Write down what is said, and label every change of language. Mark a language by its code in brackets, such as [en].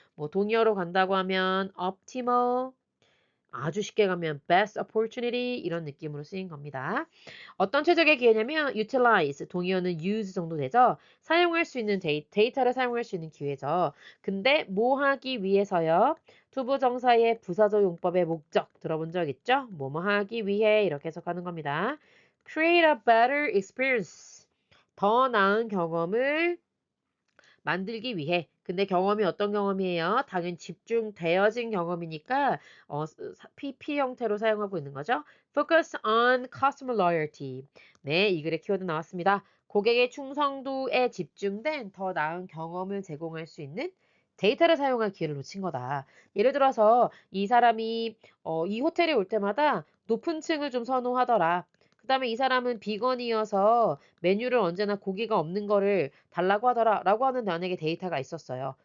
[ko] 뭐 동의어로 간다고 하면 optimal 아주 쉽게 가면 best opportunity 이런 느낌으로 쓰인 겁니다. 어떤 최적의 기회냐면 utilize, 동의어는 use 정도 되죠. 사용할 수 있는 데이터를 사용할 수 있는 기회죠. 근데 뭐 하기 위해서요? 투부정사의 부사적 용법의 목적 들어본 적 있죠? 뭐뭐 하기 위해 이렇게 해석하는 겁니다. [en] create a better experience. [ko] 더 나은 경험을 만들기 위해. 근데 경험이 어떤 경험이에요? 당연히 집중되어진 경험이니까 PP 형태로 사용하고 있는 거죠. [en] Focus on customer loyalty. [ko] 네, 이 글의 키워드 나왔습니다. 고객의 충성도에 집중된 더 나은 경험을 제공할 수 있는 데이터를 사용할 기회를 놓친 거다. 예를 들어서 이 사람이 이 호텔에 올 때마다 높은 층을 좀 선호하더라. 그다음에 이 사람은 비건이어서 메뉴를 언제나 고기가 없는 거를 달라고 하더라 라고 하는 만약에 데이터가 있었어요.